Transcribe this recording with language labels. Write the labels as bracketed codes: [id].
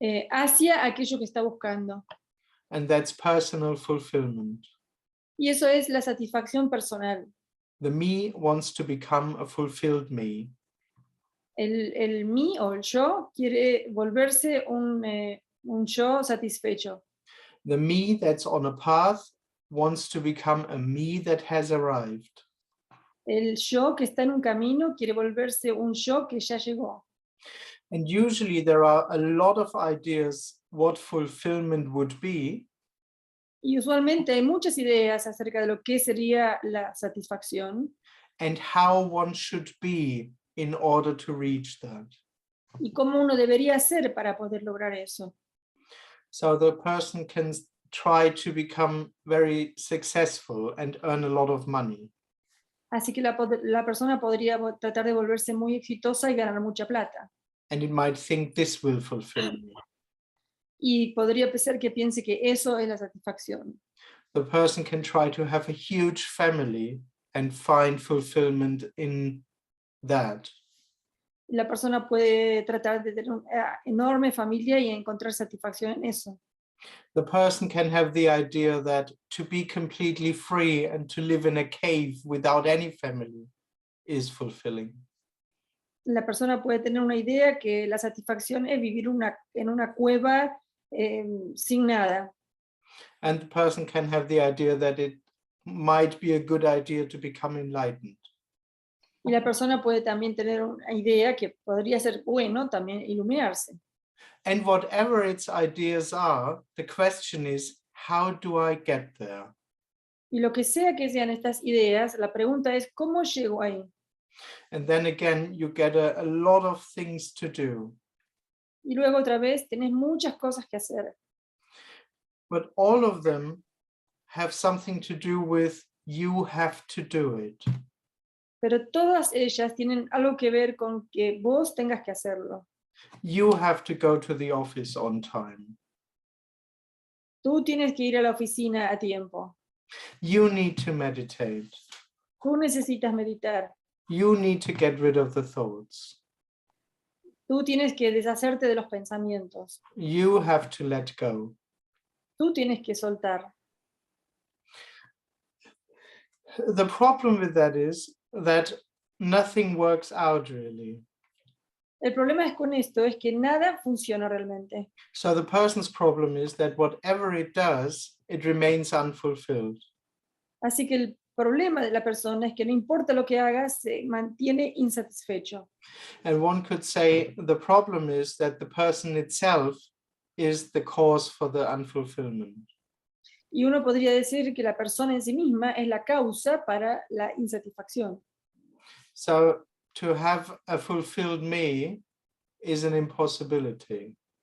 [es] hacia aquello que está buscando. [en] and that's personal fulfillment. [es] Y eso es la satisfacción personal. [en] The me wants to become a fulfilled me. [es] El mí o el yo quiere volverse un yo satisfecho. [en] The me that's on a path wants to become a me that has arrived. [es] El yo que está en un camino quiere volverse un yo que ya llegó. [en] And usually there are a lot of ideas what fulfillment would be, [es] Y usualmente hay muchas ideas acerca de lo que sería la satisfacción [en] and how one should be in order to reach that. [es] y cómo uno debería hacer para poder lograr eso. [en] So the person can try to become very successful and earn a lot of money. [es] Así que la persona podría tratar de volverse muy exitosa y ganar mucha plata. [en] And it might think this will fulfill me. [es] Y podría ser que piense que eso es la satisfacción. [en] The person can try to have a huge family and find fulfillment in that. [es] La persona puede tratar de tener una enorme familia y encontrar satisfacción en eso. [en] The person can have the idea that to be completely free and to live in a cave without any family is fulfilling. [es] La persona puede tener una idea que la satisfacción es vivir en una cueva sin nada. [en] And the person can have the idea that it might be a good idea to become enlightened. [es] Y la persona puede también tener una idea que podría ser bueno también iluminarse. [en] And whatever its ideas are, the question is, how do I get there? [es] Y lo que sea que sean estas ideas, la pregunta es, ¿cómo llego ahí? [en] And then again, you get a lot of things to do. [es] Y luego otra vez tenés muchas cosas que hacer. [en] But all of them have something to do with you have to do it. [es] Pero todas ellas tienen algo que ver con que vos tengas que hacerlo. [en] You have to go to the office on time. [es] Tú tienes que ir a la oficina a tiempo. [en] You need to meditate. [es] Tú necesitas meditar. [en] You need to get rid of the thoughts. [es] Tú tienes que deshacerte de los pensamientos. [en] You have to let go. [es] Tú tienes que soltar. [en] The problem with that is that nothing works out really. [es] El problema es con esto, es que nada funciona realmente. [en] So the person's problem is that whatever it does, it remains unfulfilled. [es] Así que el problema de la persona es que no importa lo que haga, se mantiene insatisfecho. [en] And one could say the problem is that the person itself is the cause for the unfulfillment. [es] Y uno podría decir que la persona en sí misma es la causa para la insatisfacción. [en] So to have a fulfilled me is an impossibility.